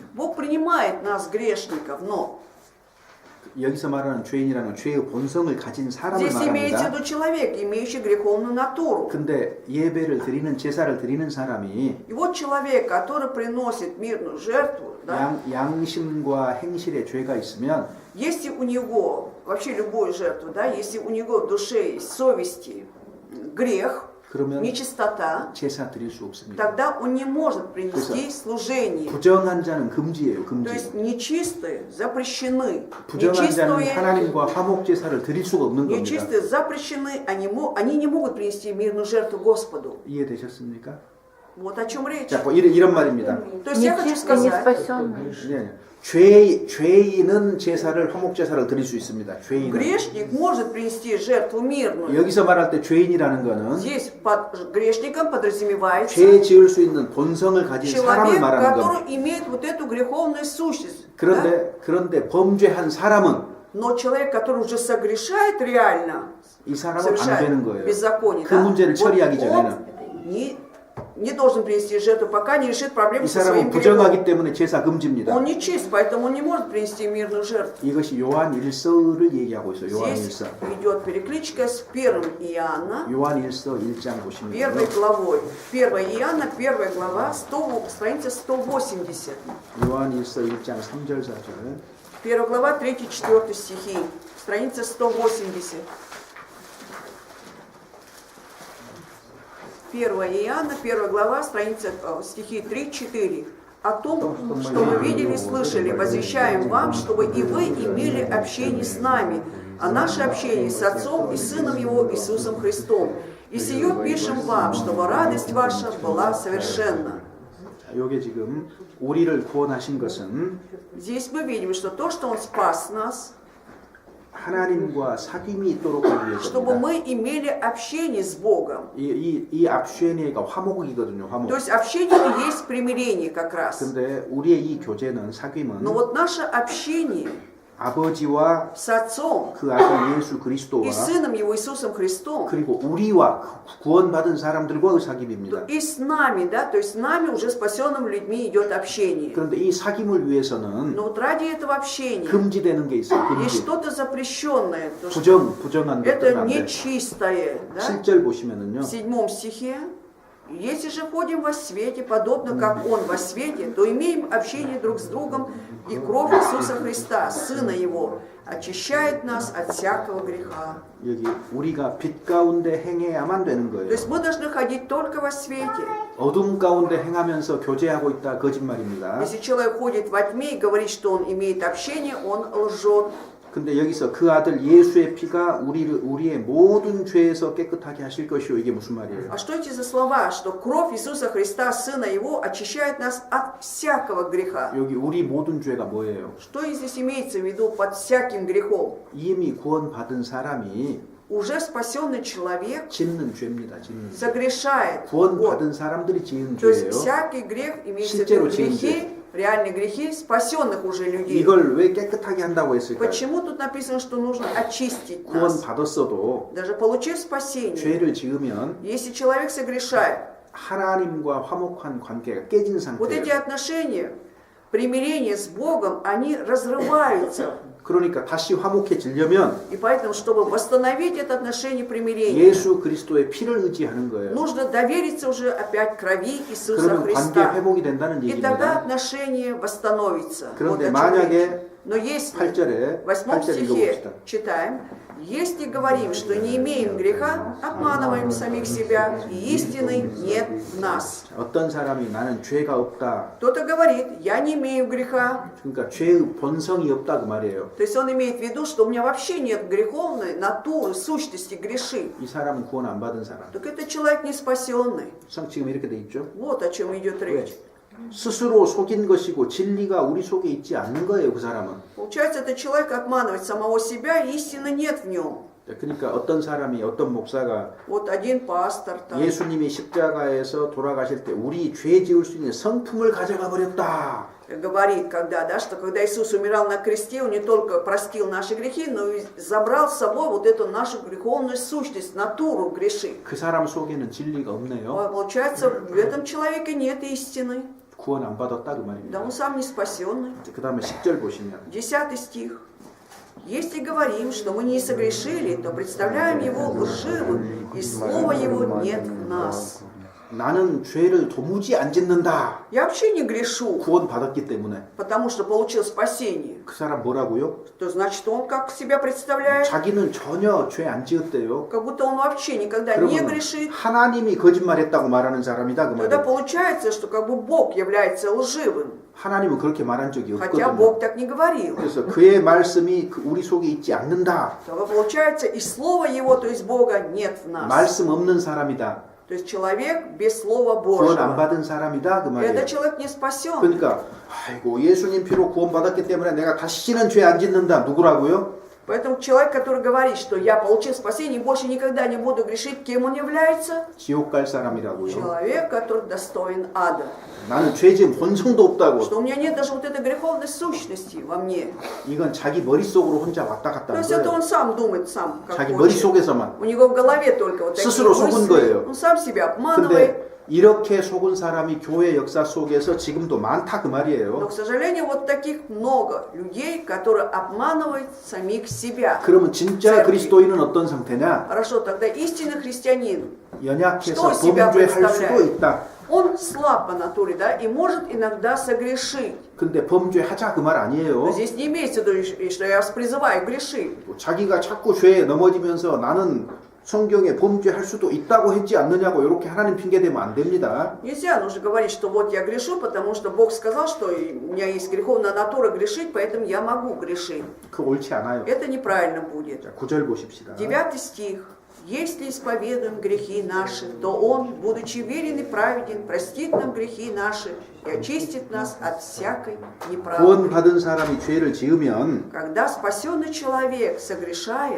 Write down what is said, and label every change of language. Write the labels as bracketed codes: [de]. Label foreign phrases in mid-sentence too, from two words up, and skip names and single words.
[ru] Бог принимает нас, грешников, но [ko] 여기서 말하는 죄인이라는 죄의 본성을 가진 사람을 [ru] здесь имеется в [ko] 말합니다. [ru] виду человек, имеющий греховную натуру. [ko] 근데 예배를 드리는 제사를 드리는 사람이 [ru] И вот человек, который приносит мирную жертву, да, [ko] 양심과 행실에 죄가 있으면 [ru] если у него, вообще любую жертву, да, если у него в душе есть совести грех, [ko] 그러면 [ru] нечистота, [ko] 제사 드릴 수 없습니다. [ru] тогда он не может принести служение. [ko] 부정한 자는 금지예요. [ru] То [ko] 금지. [ru] есть нечистые запрещены. [ko] 부정한 자는 [ru] Нечистые, [ko] 하나님과 화목 제사를 드릴 수가 없는 겁니다. [ru] нечистые запрещены, они не могут принести мирную жертву Господу. [ko] 이해되셨습니까? [ru] Вот о чем речь. [ko] 자, 뭐 이런 말입니다. [ru] То есть я хочу Нечистый, не сказать, спасенный. [ko] 네. 죄인은 제사를 화목 제사를 드릴 수 있습니다. 죄인은. [ru] грешник может принести жертву мирную. [ko] 여기서 말할 때 죄인이라는 거는 [ru] Здесь под грешником подразумевается [ko] 죄 지을 수 있는 본성을 가진 사람을 [ru] человек, [ko] 말하는 겁니다. [ru] который имеет вот эту греховную сущность. Да? [ko] 그런데 범죄한 사람은 [ru] Но человек, который уже согрешает реально, [ko] 이 사람은 안 되는 [ru] совершает [ko] 거예요. [ru] беззаконие, [ko] 그 문제를 처리하기 전에는 [ru] он не должен принести жертву, пока не решит проблему [ko] 이 [ru] со [ko] 사람은 [ru] своим [ko] 부정하기 [ru] грехом. [ko] 때문에 제사 금지입니다. [ru] Он не чист, поэтому он не может принести мирную жертву. [ko] 이것이 요한 1서를 얘기하고 있어요. 요한 [ru] Здесь [ko] 1서. [ru] идет перекличка с 1 Иоанна, [ko] 요한 1서 1장 보시면 [ru] 1 главой. 1 Иоанна, 1 глава, страница 180. [ko] 요한 1서 1장 3절 4절. [ru] 1 глава, 3-4 стихи, страница 180. 1 Иоанна, 1 глава, страница, стихи 3-4. О том, что мы видели, слышали, возвещаем вам, чтобы и вы имели общение с нами, а наше общение с Отцом и Сыном Его Иисусом Христом. И сие пишем вам, чтобы радость ваша была совершенна. [ko] 요게 지금 우리를 구원하신 것은 [ru] Здесь мы видим, что то, что Он спас нас, [ko] 하나님과 사귐이 있도록 하기 [ru] чтобы [ko] 위해서입니다. [ru] мы имели общение с Богом. [ko] 이 압쉐니가 화목이거든요. 화목. [ru] То есть общение и есть примирение как раз. [ko] 근데 우리의 이 교제는 사귐은 [ru] Но вот наше общение, [ko] 아버지와 [ru] с Отцом [ko] 그 아들 예수 [ru] и [ko] 그리스도와 [ru] Сыном Его Иисусом Христом, [ko] 그리고 우리와 구원받은 사람들과의 사귐입니다. [ru] и с нами, да, то есть с нами уже спасенными людьми идет общение. [ko] 그런데 이 사귐을 위해서는 [ru] Но вот ради этого общения [ko] 금지되는 게 있어요. [ru] есть [ko] 금지. [ru] что-то запрещенное, то, что [ko] 부정한 것들은 [ru] это [ko] 안 돼. [ru] нечистое. Да? [ko] 7절 보시면은요. [ru] В 7 стихе: «Если же ходим во свете, подобно как Он во свете, то имеем общение друг с другом, и кровь Иисуса Христа, Сына Его, очищает нас от всякого греха». [ko] 여기 우리가 빛 가운데 행해야만 되는 [ru] То [ko] 거예요. [ru] есть мы должны ходить только во свете. [ko] 어둠 가운데 행하면서 교제하고 있다 거짓말입니다. [ru] Если человек ходит во тьме и говорит, что он имеет общение, он лжет. [ko] 근데 여기서 그 아들 예수의 피가 우리의 모든 죄에서 깨끗하게 하실 것이요. 이게 무슨 말이에요? [ru] А что эти за слова? Что кровь Иисуса Христа, Сына Его, очищает нас от всякого греха. [ko] 여기 우리 모든 죄가 뭐예요? [ru] Что здесь имеется в виду под всяким грехом? [ko] 이미 구원받은 사람이 [ru] Уже спасенный человек [ko] 짓는 죄입니다. 짓는 죄. [ru] согрешает. [ko] 구원받은 사람들이 지은 [ru] То есть [ko] 죄예요. [ru] всякий грех имеется в [ko] 실제로 [ru] виду [ko] 지은 [ru] грехи, реальные грехи спасенных уже людей. [ko] 이걸 왜 깨끗하게 한다고 했을까요? [ru] Почему тут написано, что нужно очистить нас? [ko] 구원받았어도 [ru] Даже получив спасение, [ko] 죄를 지으면 [ru] если человек согрешает, [ko] 하나님과 화목한 관계가 깨진 [ru] вот эти [ko] 상태예요. [ru] отношения, примирение с Богом, они разрываются. [ko] 그러니까 다시 화목해지려면 [ru] И поэтому, чтобы восстановить это отношение примирения, [ko] 예수 그리스도의 피를 의지하는 거예요. [ru] нужно довериться уже опять крови Иисуса [ko] 그러면 관계 [ru] Христа. [ko] 회복이 된다는 [ru] И тогда [ko] 얘기입니다. [ru] отношение восстановится. [ko] 그런데 [ru] Вот о чем [ko] 만약에 [ru] речь. Но если [ko] 8절에 [ru] в 8 [ko] 8절 [ru] стихе [ko] 읽어봅시다. [ru] читаем: «Если говорим, что не имеем греха, обманываем самих себя, и истины нет в нас». [ko] 어떤 사람이 나는 죄가 없다. [ru] Кто-то говорит: «Я не имею греха». [ko] 그러니까 죄의 본성이 없다 그 말이에요. [ru] То есть он имеет в виду, что у меня вообще нет греховной натуры, сущности греши. [ko] 이 사람은 구원 안 받은 사람. [ru] Так это человек не спасенный. [ko] 지금 이렇게 돼 있죠. [ru] Вот о чем идет речь. [ko] 스스로 속인 것이고 진리가 우리 속에 있지 않는 거예요. 그 사람은. [ru] Получается, этот человек обманывает самого себя, и истины нет в нем. [ko] 그러니까 어떤 사람이 어떤 목사가 [ru] Вот один пастор там, [ko] 예수님이 십자가에서 돌아가실 때 우리 죄 지을 수 있는 성품을 가져가 버렸다. [ru] говорит, что когда Иисус умирал на кресте, Он не только простил наши грехи, но и забрал с собой вот эту нашу греховную сущность, натуру греши. [ko] 그 사람 속에는 진리가 없네요. [ru] Получается, в этом человеке нет истины. [ko] 구원 안 받았다 그 [ru] Да [ko] 말입니다. [ru] он сам не спасенный. [ko] 그 다음에 10절 보시면 [ru] 10 стих. «Если говорим, что мы не согрешили, то представляем Его лживым, и слова Его нет в нас». [ko] 나는 죄를 도무지 안 짓는다. [ru] Я вообще не грешу, [ko] 구원 받았기 때문에. [ru] потому что получил спасение. [ko] 그 사람 뭐라고요? [ru] То значит, он как себя представляет? [ko] 자기는 전혀 죄 안 지었대요. [ru] Как будто он вообще никогда не [ko] 그러면 [ru] грешит. [ko] 하나님이 거짓말했다고 말하는 사람이다 그 [ru] Тогда [ko] 말이에요. [ru] получается, что как бы Бог является лживым, [ko] 하나님은 그렇게 말한 적이 [ru] хотя [ko] 없거든요. [ru] Бог так не говорил. [ko] 그래서 그의 말씀이 우리 속에 있지 않는다. [ru] Тогда получается, и слова Его, то есть Бога, нет в нас. [ko] 말씀 없는 사람이다. [ru] То есть человек без Слова [ko] 구원 안 [ru] Божьего. [ko] 받은 사람이다 그 말이에요. [ru] Этот человек не спасен. [ko] 그러니까 아이고 예수님 피로 구원 받았기 때문에 내가 다시는 죄 안 짓는다. 누구라고요? [ru] Поэтому человек, который говорит, что я получил спасение и больше никогда не буду грешить, кем он является? [ko] 지옥 갈 사람이라고요. [ru] Человек, который достоин ада. [ko] 나는 죄 지은 본성도 없다고. [ru] Что у меня нет даже вот этой греховной сущности во мне. [ko] 이건 자기 머릿속으로 혼자 왔다 갔다 [ru] То [ko] 하는 [ru] есть это [ko] 거예요. [ru] он сам думает, сам как [ko] 자기 [ru] хочет. [ko] 머릿속에서만. [ru] У него в голове только вот такие [ko] 스스로 속은 거예요. [ru] мысли. Он сам себя обманывает. [ko] 근데 이렇게 속은 사람이 교회 역사 속에서 지금도 많다 그 [ru] Но, [ko] 말이에요. [ru] к сожалению, вот таких много людей, которые обманывают самих себя. [ko] 그러면 진짜 그리스도인은 어떤 상태냐? [ru] Хорошо, тогда истинный христианин, [ko] 연약해서 [ru] Что себя [ko] 범죄할 수도 [ru] представляет? [ko] 있다. [ru] он слаб по натуре, да, и может иногда согрешить. [ko] 근데 범죄하자 그 말 [ru] Но [ko] 아니에요. [ru] здесь не имеется в виду, что я вас призываю грешить. [ko] 자기가 자꾸 죄에 넘어지면서 나는 성경에 범죄할 수도 있다고 했지 않느냐고 이렇게 하나님 핑계 대면 안 됩니다. [ru] Нельзя нужно говорить, что вот я грешу, потому что Бог сказал, что у меня есть греховная натура грешить, поэтому я могу грешить. [ko] 그거 옳지 않아요. [ru] Это неправильно будет. [ko] 자, 9절 보십시다. [ru] 9 стих. Если исповедуем грехи наши, то Он, будучи верен и праведен, простит нам грехи наши и очистит нас от всякой неправды. [ko] 구원받은 사람이 죄를 지으면 [ru] Когда спасенный человек согрешает,